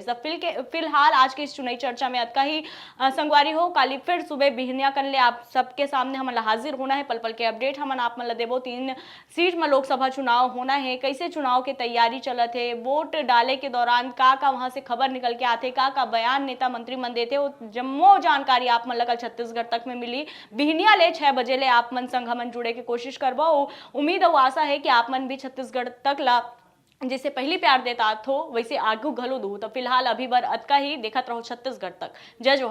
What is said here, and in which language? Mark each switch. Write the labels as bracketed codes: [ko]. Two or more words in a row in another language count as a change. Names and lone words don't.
[hne] सब फिलहाल आज के इस चुनावी चर्चा में अतका ही संगवारी हो। काली फिर सुबह बिहनिया कर ले आप सबके सामने हमन हाजिर होना है, पल पल के अपडेट हमन आप मन देबो। 3 सीट में लोकसभा चुनाव होना है, कैसे चुनाव के तैयारी चलत है, वोट डाले के दौरान का वहां से खबर निकल के आते, का बयान नेता मंत्री मन देते, वो जम्मो जानकारी आप मन ला कल छत्तीसगढ़ तक में मिली। बिहनिया ले 6 बजे ले आप मन संग हमन जुड़े के कोशिश करबो। उम्मीद और आशा है कि आप मन भी छत्तीसगढ़ तक ला जैसे पहली प्यार देता हो वैसे आगू घलो दू। तो फिलहाल अभी बर अतका ही, देखत रहो छत्तीसगढ़ तक।